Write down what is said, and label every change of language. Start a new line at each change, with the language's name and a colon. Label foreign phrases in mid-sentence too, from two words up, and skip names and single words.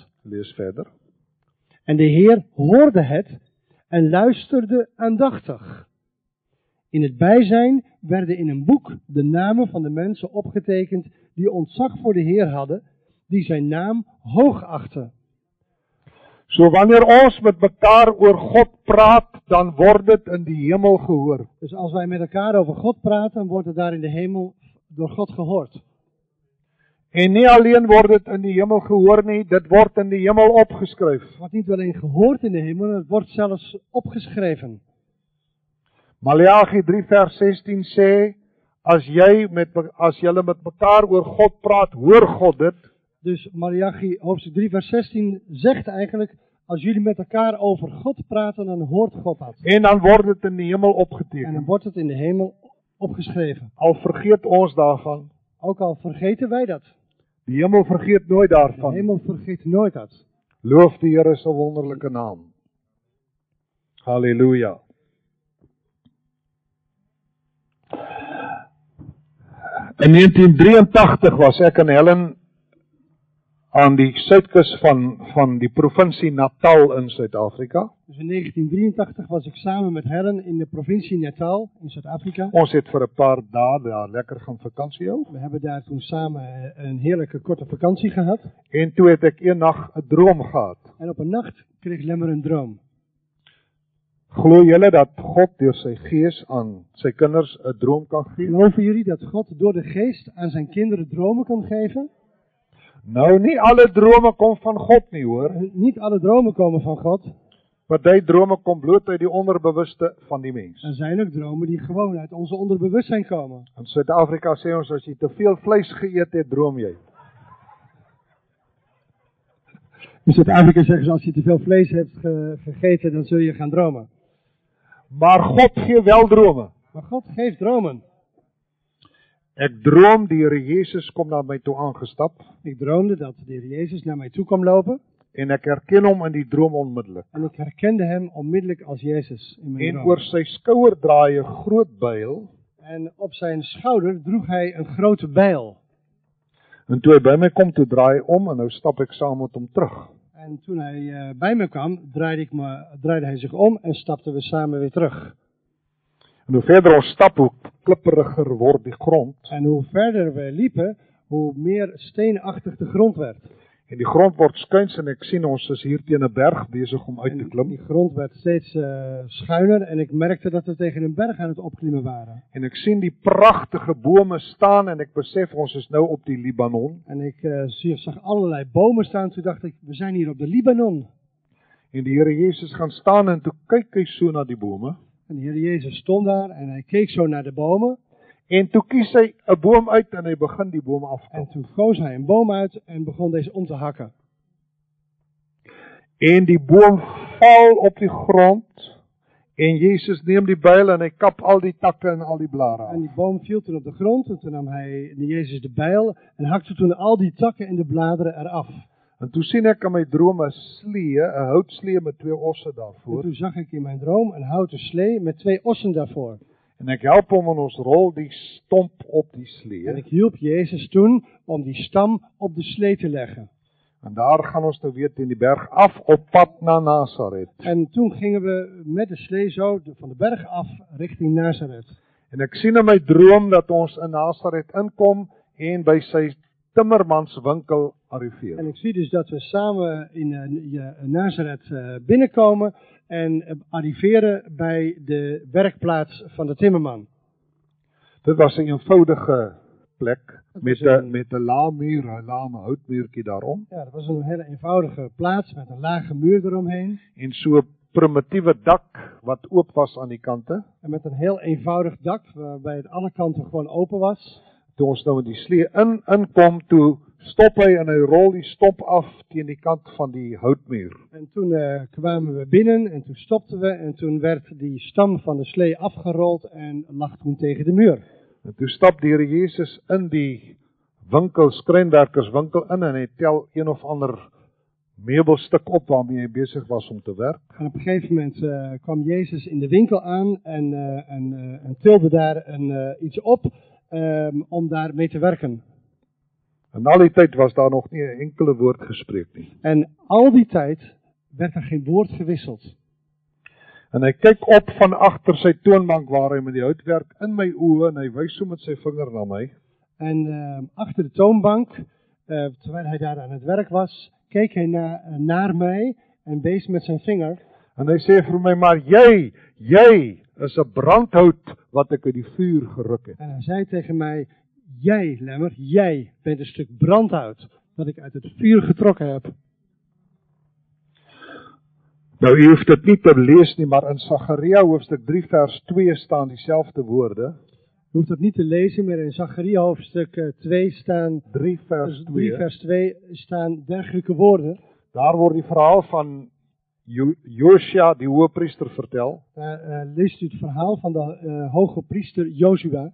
Dutch: Lees verder. En de Heer hoorde het en luisterde aandachtig. In het bijzijn werden in een boek de namen van de mensen opgetekend die ontzag voor de Heer hadden, die zijn naam hoog achten.
Afrikaans: So wanneer ons met mekaar oor God praat, dan word dit in die hemel gehoor.
Dutch: Dus als wij met elkaar over God praten, wordt het daar in de hemel door God gehoord.
Afrikaans: En nie alleen word dit in die hemel gehoor nie, dit word in die hemel opgeskryf.
Dutch: Het wordt niet alleen gehoord in de hemel, het wordt zelfs opgeschreven.
Afrikaans: Maleagi 3 vers 16 sê, as julle met mekaar oor God praat, hoor God dit.
Dutch: Dus Maleachi hoofdstuk 3 vers 16 zegt eigenlijk, als jullie met elkaar over God praten, dan hoort God dat.
Afrikaans: En dan word dit in die hemel
Dutch: En dan
Afrikaans: opgeteken.
Dutch: wordt het in de hemel opgeschreven.
Afrikaans: Al vergeet ons daarvan.
Dutch: Ook al vergeten wij dat.
Afrikaans: Die hemel vergeet nooit
Dutch: De
Afrikaans: daarvan.
Dutch: hemel vergeet nooit dat.
Afrikaans: Loof die Here se wonderlike naam. Halleluja. In 1983 was ek en Helen aan die suidkus van die provinsie Natal in Suid-Afrika.
Dutch: Dus in 1983 was ik samen met Helen in de provincie Natal in Zuid-Afrika.
Afrikaans: Ons het vir 'n paar dae daar lekker gaan vakansie hou.
Dutch: We hebben daar toen samen een heerlijke korte vakantie gehad.
Afrikaans: En toe het ek eendag 'n droom gehad.
Dutch: En op een nacht kreeg Lemmer een droom.
Afrikaans: Glo julle dat God deur sy gees aan sy kinders 'n droom kan gee?
Dutch: Geloven jullie dat God door de geest aan zijn kinderen dromen kan geven?
Afrikaans: Nou, nie alle drome kom van God nie, hoor.
Dutch: Niet alle dromen komen van God.
Afrikaans: Party drome kom bloot uit die onderbewuste van die mens.
Dutch: Er zijn ook dromen die gewoon uit onze onderbewustzijn komen.
Afrikaans: In Suid-Afrika sê ons, as jy te veel vleis geëet het, droom jy.
Dutch: In Zuid-Afrika zeggen ze, als je te veel vlees hebt gegeten, dan zul je gaan dromen.
Afrikaans: Maar God gee wel drome.
Dutch: Maar God geeft dromen.
Afrikaans: Ek droom die Here Jesus kom na my toe aangestap
Dutch: Ik droomde dat de Heer Jezus naar mij toe kwam lopen.
Afrikaans: en ek herken hom in die droom onmiddellik.
Dutch: En ik herkende hem onmiddellijk als Jezus in mijn
Afrikaans: En
Dutch: droom.
Afrikaans: oor sy skouer draai 'n groot byl.
Dutch: En op zijn schouder droeg hij een grote bijl.
Afrikaans: En toe hy by my kom, toe draai hy om en nou stap ek saam met hom terug.
Dutch: En toen hij bij me kwam, draaide hij zich om en stapten we samen weer terug.
Afrikaans: En hoe verder ons stap, hoe klipperiger word die grond.
Dutch: En hoe verder we liepen, hoe meer steenachtig de grond werd.
Afrikaans: En die grond word skuins en ek sien ons is hier teen 'n berg besig om uit te
Dutch: En
Afrikaans: klim.
Dutch: die grond werd steeds schuiner en ik merkte dat we tegen een berg aan het opklimmen waren.
Afrikaans: En ek sien die pragtige bome staan en ek besef ons is nou op die Libanon.
Dutch: En ik zag allerlei bomen staan. Toen dacht ik, we zijn hier op de Libanon.
Afrikaans: En die Here Jesus gaan staan en toe kyk hy so na die bome.
Dutch: En de Heer Jezus stond daar en hij keek zo naar de bomen.
Afrikaans: En toe kies hy 'n boom uit en hy begin die boom af te
Dutch: En
Afrikaans: kap.
Dutch: toen koos hij een boom uit en begon deze om te hakken.
Afrikaans: En die boom val op die grond. En Jesus neem die byl en hy kap al die takke en al die blare af.
Dutch: En die boom viel toen op de grond. En toen nam hij de Jezus de bijl. En hakte toen al die takken en de bladeren eraf.
Afrikaans: En toe sien ek in my droom 'n slee, 'n houtslee met 2 osse
Dutch: En
Afrikaans: daarvoor.
Dutch: toen zag ik in mijn droom een houten slee met 2 ossen daarvoor.
Afrikaans: En ek help hom en ons rol die stomp op die
Dutch: En
Afrikaans: slee.
Dutch: ik hielp Jezus toen om die stam op de slee te leggen.
Afrikaans: En daar gaan ons nou weer teen die berg af op pad na Nasaret.
Dutch: En toen gingen we met de slee zo van de berg af richting Nazareth.
Afrikaans: En ek sien in my droom dat ons in Nasaret inkom en by sy timmermanswinkel arriveer.
Dutch: En ik zie dus dat we samen in Nazareth binnenkomen en arriveren bij de werkplaats van de timmerman.
Afrikaans: Dit was 'n eenvoudige plek was met 'n lae muur, 'n lae houtmuurtjie daarom
Dutch: Ja, dat was een hele eenvoudige plaats met een lage muur eromheen.
Afrikaans: en so 'n primitiewe dak wat oop was aan die kante.
Dutch: En met een heel eenvoudig dak waarbij het alle kanten gewoon open was.
Afrikaans: Toe ons nou in die slee inkom, toe stop hy en hy rol die stomp af teen die kant van die houtmuur.
Dutch: En toen kwamen we binnen en toen stopten we en toen werd die stam van de slee afgerold en lag toen tegen de muur.
Afrikaans: En toe stap die Here Jesus in die winkel, skrynwerkerswinkel in en hy tel een of ander meubelstuk op waarmee hy besig was om te werk.
Dutch: En op een gegeven moment kwam Jezus in de winkel aan en tilde daar iets op om daar mee te werken.
Afrikaans: En al die tyd was daar nog nie 'n enkele woord gespreek nie.
Dutch: En al die tijd werd er geen woord gewisseld.
Afrikaans: En hy kyk op van agter sy toonbank waar hy met die hout werk in my oë en hy wys so met sy vinger na my.
Dutch: En achter de toonbank, terwijl hij daar aan het werk was, keek hij naar mij en wees met zijn vinger.
Afrikaans: En hy sê vir my, maar jy is 'n brandhout wat ek uit die vuur geruk het.
Dutch: En hij zei tegen mij, jij, Lemmer, jij bent een stuk brandhout dat ik uit het vuur getrokken heb.
Afrikaans: Nou, u hoef dit nie te lees nie, maar in Sagaria hoofstuk 3 vers 2 staan dieselfde woorde.
Dutch: Je hoeft dat niet te lezen, maar in Zacharia hoofdstuk 2 staan
Afrikaans: 3 vers
Dutch: 3 2. vers 2 staan dergelijke woorden.
Afrikaans: Daar word die verhaal van Josia, die hoëpriester, vertel.
Dutch: Daar leest u het verhaal van de hoge priester Jozua.